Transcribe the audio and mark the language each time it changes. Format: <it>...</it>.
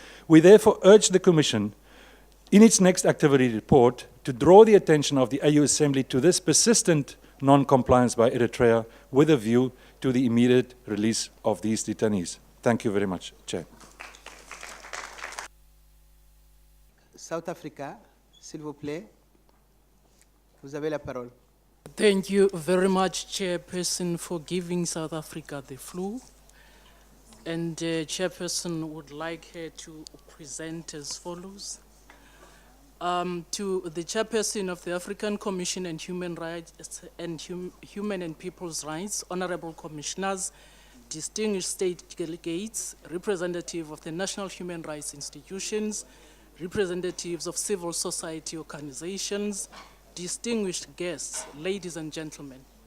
<en>We therefore urge the Commission in its next activity report to draw the attention of the AU Assembly to this persistent non-compliance by Eritrea with a view to the immediate release of these detainees. Thank you very much, Chair.</en> <fr>South Africa, s'il vous plaît. Vous avez la parole.</fr> <en>Thank you very much, Chairperson, for giving South Africa the floor. And Chairperson would like her to present as follows. To the Chairperson of the African Commission on Human Rights and Human and People's Rights, Honorable Commissioners, distinguished state delegates, representatives of the national human rights institutions, representatives of civil society organizations, distinguished guests, ladies and gentlemen.</en>